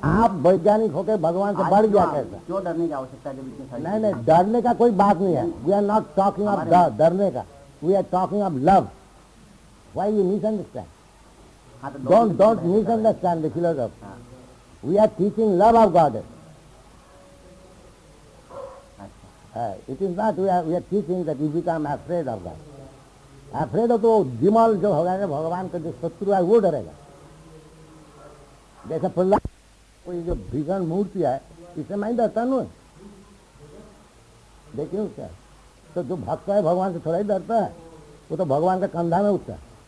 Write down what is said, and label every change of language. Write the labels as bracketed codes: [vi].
[hi] आप वैज्ञानिक होकर भगवान से बढ़ गया कैसा? क्यों डरने की आवश्यकता है जब इतनी सारी नहीं नहीं, डरने का कोई बात नहीं है। [en] we are not talking of [hi] डरने का, [en] We are talking of love. Why you misunderstand? हाँ, तो don't misunderstand the philosophy. We are teaching love of God. It is not we are teaching that you become afraid of God. Afraid of [hi] तो दिमाग जो होगा ना, भगवान का जो शत्रु है वो डरेगा। जैसे प्रहलाद कोई जो भीषण मूर्ति है इससे मैं डरता नहीं, देखिए क्या। तो जो भक्त है भगवान से थोड़ा ही डरता है, वो तो भगवान का कंधा में उठता है।